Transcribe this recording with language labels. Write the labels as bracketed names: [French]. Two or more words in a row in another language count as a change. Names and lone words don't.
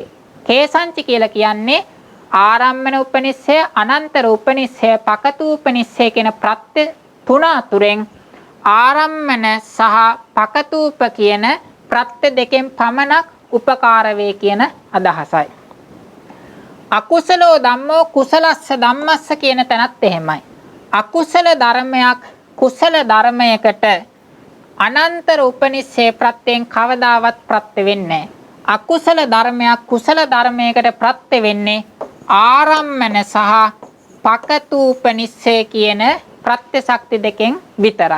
[Sinhala] කේසංචි කියලා කියන්නේ ආරම්මන උපනිස්සය අනන්තර උපනිස්සය පකතූපනිස්සය කියන ප්‍රත්‍ය තුන අතුරෙන් ආරම්මන සහ පකතූප කියන ප්‍රත්‍ය දෙකෙන් පමණක් උපකාර වේ කියන අදහසයි. [Pali] අකුසලෝ ධම්මෝ කුසලස්ස ධම්මස්ස [Sinhala] කියන තැනත් එහෙමයි. අකුසල ධර්මයක් කුසල ධර්මයකට අනන්තර උපනිස්සය ප්‍රත්‍යයෙන් කවදාවත් ප්‍රත්‍ය වෙන්නේ නැහැ. අකුසල ධර්මයක් කුසල ධර්මයකට ප්‍රත්‍ය වෙන්නේ ආරම්මන සහ පකතූපනිස්සය කියන ප්‍රත්‍ය ශක්ති දෙකෙන් විතරයි.